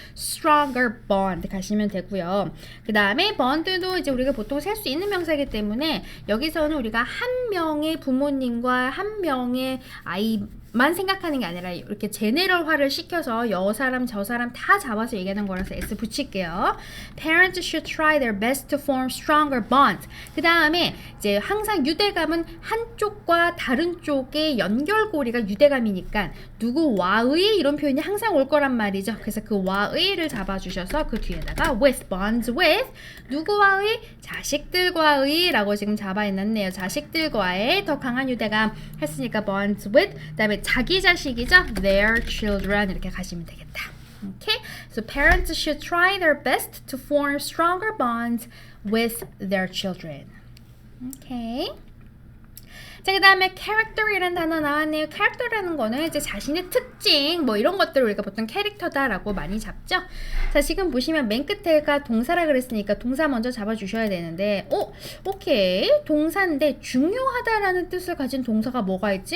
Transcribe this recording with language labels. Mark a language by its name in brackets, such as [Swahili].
[English] stronger bond [Korean] 가시면 되고요. 그 다음에 bond도 이제 우리가 보통 셀 수 있는 명사이기 때문에 여기서는 우리가 한 명의 부모님과 한 명의 아이만 생각하는 게 아니라 이렇게 제네럴화를 시켜서 여 사람 저 사람 다 잡아서 얘기하는 거라서 S 붙일게요. [English] Parents should try their best to form stronger bonds. [Korean] 그 다음에 이제 항상 유대감은 한쪽과 다른 쪽의 연결고리가 유대감이니까 누구와의 이런 표현이 항상 올 거란 말이죠. 그래서 그 와의를 잡아주셔서 그 뒤에다가 with, bonds with 누구와의? 자식들과의 라고 지금 잡아놨네요. 자식들과의 더 강한 유대감 했으니까 bonds with 그 다음에 자기 자식이죠. [English] their children [Korean] 이렇게 가시면 되겠다. [English] Okay? So parents should try their best to form stronger bonds with their children. Okay? [Korean] 자, 그 다음에 character이라는 단어 나왔네요. character라는 거는 이제 자신의 특징 뭐 이런 것들을 우리가 보통 캐릭터다라고 많이 잡죠. 자, 지금 보시면 맨 끝에가 동사라 그랬으니까 동사 먼저 잡아주셔야 되는데 오케이 동사인데 중요하다라는 뜻을 가진 동사가 뭐가 있지?